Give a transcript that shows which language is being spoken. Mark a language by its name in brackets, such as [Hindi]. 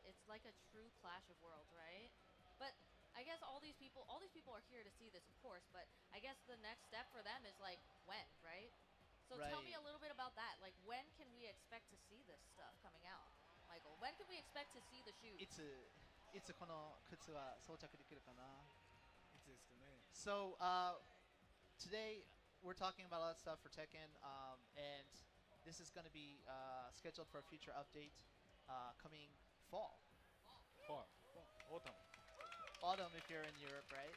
[English] It's like a true clash of worlds, right? But I guess all these people are here to see this, of course, but I guess the next step for them is like when, right? So tell me a Right. little bit about that. Like when can we expect to see this stuff coming out? Michael, when can we expect to see the shoes? [Japanese] いつこの靴は装着できるかな？いつですかね。 [English] So today we're talking about a lot of stuff for Tekken, and this is going to be scheduled for a future update coming fall. [Japanese] はいオータム [English] Autumn if you're in Europe, right?